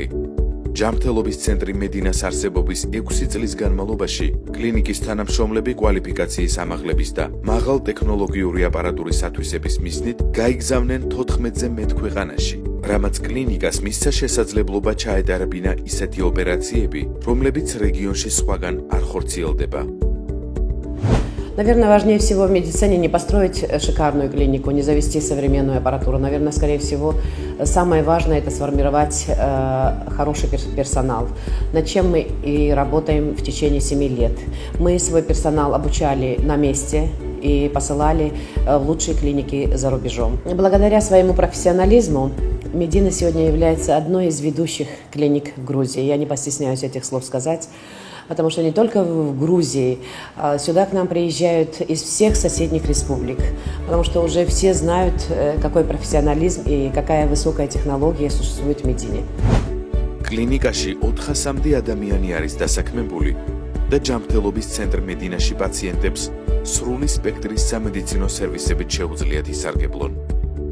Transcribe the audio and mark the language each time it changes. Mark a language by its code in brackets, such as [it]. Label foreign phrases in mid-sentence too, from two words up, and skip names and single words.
[ka] ჯანმრთელობის ცენტრი მედინას არსებობის 6 წლის განმავლობაში კლინიკის თანამშრომლები კვალიფიკაციის ამაღლების და მაღალ ტექნოლოგიური აპარატურის ათვისების მიზნით გაიგზავნენ 14-ზე მეტ ქვეყანაში, რამაც კლინიკას მისცა შესაძლებლობა ჩაეტარებინა ისეთი ოპერაციები, რომლებიც რეგიონში სხვაგან არ ხორციელდება. [ru] Наверное, важнее всего в медицине не построить шикарную клинику, не завести современную аппаратуру. Наверное, скорее всего, самое важное – это сформировать хороший персонал, над чем мы и работаем в течение 7 лет. Мы свой персонал обучали на месте и посылали в лучшие клиники за рубежом. Благодаря своему профессионализму Медина сегодня является одной из ведущих клиник в Грузии. Я не постесняюсь этих слов сказать. Потому что не только в Грузии, сюда к нам приезжают из всех соседних республик, потому что уже все знают, какой профессионализм и какая высокая технология существует в Медине. [ka] კლინიკაში 400-მდე ადამიანი არის დასაქმებული და ჯანმრთელობის ცენტრ მედინაში პაციენტებს სრული სპექტრის სამედიცინო სერვისებით შეუძლიათ ისარგებლონ.